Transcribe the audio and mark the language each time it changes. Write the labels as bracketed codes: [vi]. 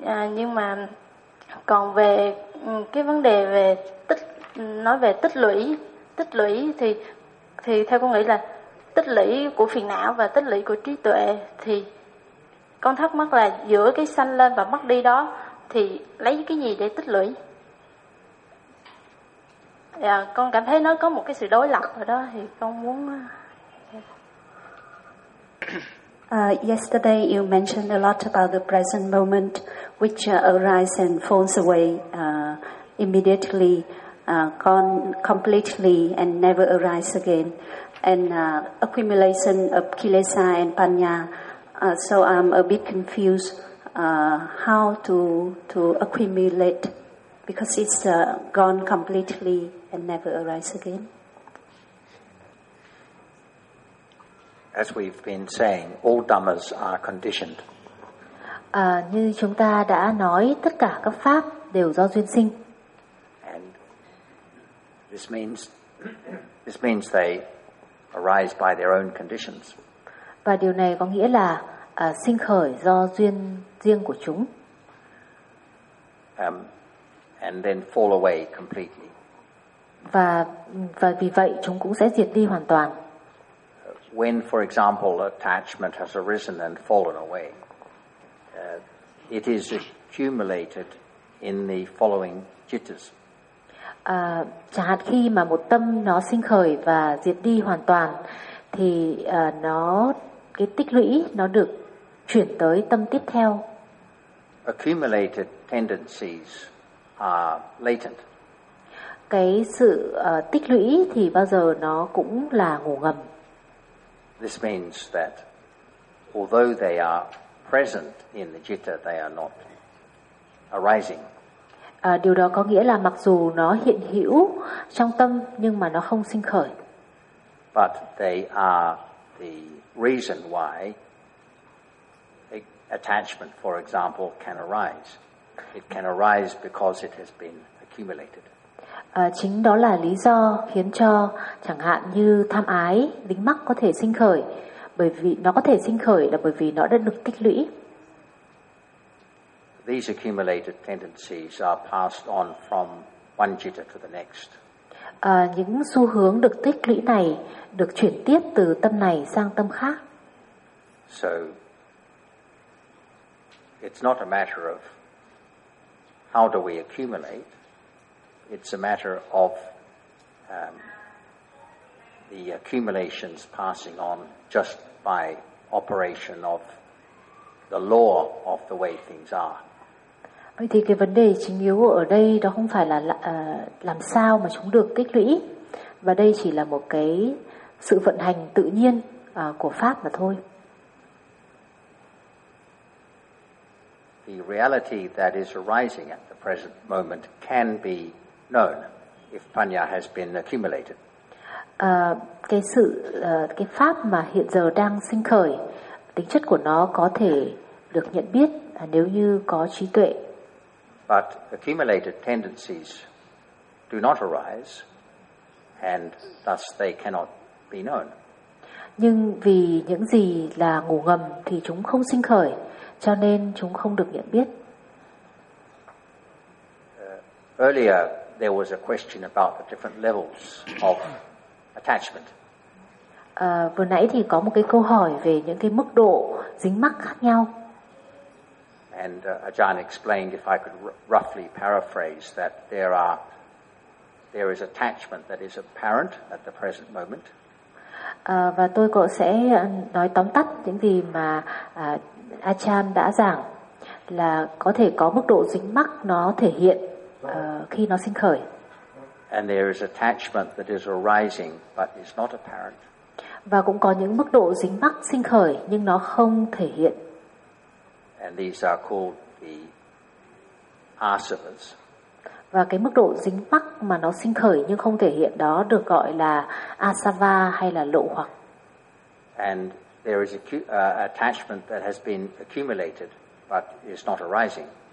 [vi] Nhưng mà còn về cái vấn đề về tích lũy thì theo con nghĩ là tích lũy của phiền não và tích lũy của trí tuệ, thì con thắc mắc là giữa cái sanh lên và mất đi đó thì lấy cái gì để tích lũy? Dạ, con cảm thấy nó có một cái sự đối lập ở đó thì con muốn. [en] Yesterday you mentioned a lot about the present moment which arises and falls away immediately. gone completely and never arise again, and accumulation of kilesa and panya. So I'm a bit confused how to accumulate, because it's gone completely and never arise again. As we've been saying, all dhammas are conditioned. [vi] Như chúng ta đã nói, tất cả các pháp đều do duyên sinh. [en] And this means they arise by their own conditions. [vi] Và điều này có nghĩa là sinh khởi do duyên riêng của chúng. [en] And then fall away completely. [vi] Và vì vậy chúng cũng sẽ diệt đi hoàn toàn. [en] When, for example, attachment has arisen and fallen away, it is accumulated in the following jittas. [vi] Chẳng hạn khi mà một tâm nó sinh khởi và diệt đi hoàn toàn, thì nó cái tích lũy nó được chuyển tới tâm tiếp theo. [en] Accumulated tendencies are latent. [vi] Cái sự tích lũy thì bao giờ nó cũng là ngủ ngầm. [en] This means that although they are present in the jitta, they are not arising. [vi] Điều đó có nghĩa là mặc dù nó hiện hữu trong tâm nhưng mà nó không sinh khởi. [en] But they are the reason why attachment, for example, can arise. It can arise because it has been accumulated. [vi] Chính đó là lý do khiến cho chẳng hạn như tham ái, dính mắc có thể sinh khởi, bởi vì nó có thể sinh khởi là bởi vì nó đã được tích lũy. [en] These accumulated tendencies are passed on from one jitta to the next. [vi] Những xu hướng được tích lũy này được chuyển tiếp từ tâm này sang tâm khác. [en] So it's not a matter of how do we accumulate. It's a matter of the accumulations passing on just by operation of the law of the way things are. [vi] Vậy thì cái vấn đề chính yếu ở đây đó không phải là làm sao mà chúng được tích lũy, và đây chỉ là một cái sự vận hành tự nhiên của pháp mà thôi. [en] The reality that is arising at the present moment can be known if panya has been accumulated. [vi] Cái pháp mà hiện giờ đang sinh khởi, tính chất của nó có thể được nhận biết nếu như có trí tuệ. [en] But accumulated tendencies do not arise, and thus they cannot be known. [vi] Nhưng vì những gì là ngủ ngầm thì chúng không sinh khởi, cho nên chúng không được nhận biết. [en] Earlier there was a question about the different levels of attachment. [vi] Vừa nãy thì có một cái câu hỏi về những cái mức độ dính mắc khác nhau. [en] And Ajahn explained, if I could roughly paraphrase, that there is attachment that is apparent at the present moment. [vi] Và tôi cũng sẽ nói tóm tắt những gì mà Ajahn đã giảng, là có thể có mức độ dính mắc nó thể hiện khi nó sinh khởi. [en] And there is attachment that is arising but is not apparent. [vi] Và cũng có những mức độ dính mắc sinh khởi nhưng nó không thể hiện. [en] And these are called the asavas. [vi] Và cái mức độ dính mắc mà nó sinh khởi nhưng không thể hiện đó được gọi là asava hay là lậu hoặc. [en] And there is attachment that has been accumulated but is not arising.